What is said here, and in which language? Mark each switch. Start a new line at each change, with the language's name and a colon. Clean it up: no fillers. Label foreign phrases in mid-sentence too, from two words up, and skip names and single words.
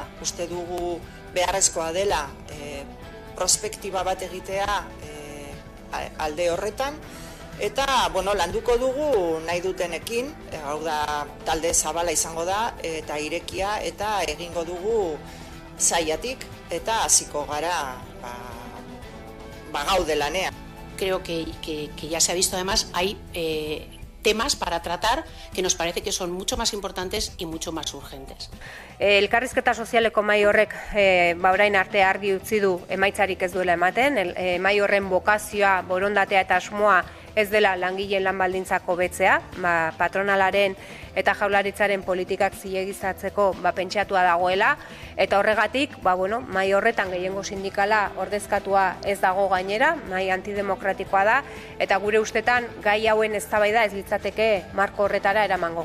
Basque: Uste dugu beharrezkoa dela prospektiba bat egitea alde horretan, eta landuko dugu nahi dutenekin, hau da talde zabala izango da, eta irekia, eta egingo dugu sailatik, eta hasiko gara gaude lanean.
Spanish: Creo que ya se ha visto, además, hay temas para tratar que nos parece que son mucho más importantes y mucho más urgentes.
Basque: Elkarrizketa sozialeko mahai horrek orain arte argi utzi du emaitzarik ez duela ematen. Mahai horren bokazioa, borondatea eta asmoa ez dela langileen lan baldintzak hobetzea, patronalaren eta Jaurlaritzaren politikak zilegizatzeko pentsatua dagoela, eta horregatik, mahai horretan gehiengo sindikala ordezkatua ez dago gainera, mahai antidemokratikoa da, eta gure ustetan gai hauen eztabaida ez litzateke marko horretara eramango.